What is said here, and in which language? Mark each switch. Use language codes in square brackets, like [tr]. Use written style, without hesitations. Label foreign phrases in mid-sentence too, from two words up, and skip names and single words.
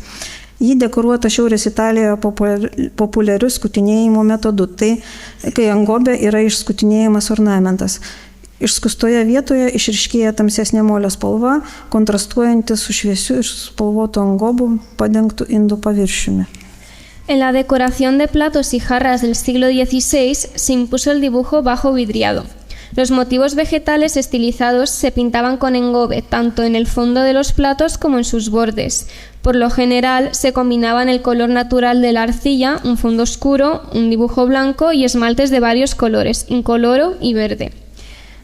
[lt] Ji dekoruota Šiaurės Italijoje populiariu skutinėjimo metodu, tai kai ant gobio yra išskutinėjimas ornamentas. Išskustoje vietoje išryškėja tamsesnė molio spalva, kontrastuojantis su šviesiu ir spalvotu ant gobų padengtų indų paviršiumi. [es] En la decoración de platos y jarras del siglo XVI se impuso el dibujo bajo vidriado. Los motivos vegetales estilizados se pintaban con engobe, tanto en el fondo de los platos como en sus bordes. Por lo general, se combinaban el color natural de la arcilla, un fondo oscuro, un dibujo blanco y esmaltes de varios colores, incoloro y verde.